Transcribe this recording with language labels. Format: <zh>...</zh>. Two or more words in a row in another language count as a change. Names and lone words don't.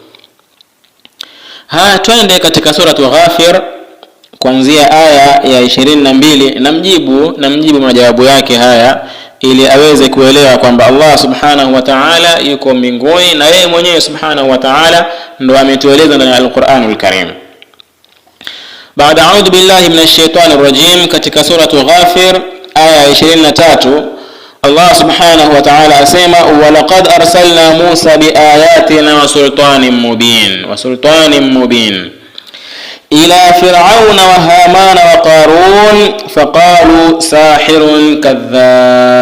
<sw>Twende katika sura Ghafir kuanzia aya ya 22 namjibu majawabu yake haya ili aweze kuelewa kwamba Allah</sw> <ar>سبحانه وتعالى</ar> <sw>yuko mbinguni na yeye mwenyewe</sw> <ar>سبحانه وتعالى</ar> <sw>ndo ametueleza ndani ya Al-Qur'anul Karim.</sw> <ar>Baada أعوذ بالله من الشيطان الرجيم,</ar> <sw>katika sura Ghafir aya 23 Allah</sw> <ar>سبحانه وتعالى asema ولقد أرسلنا موسى بآياتنا وسلطان مبين إلى فرعون وهامان وقارون فقالوا ساحر كذاب.</ar>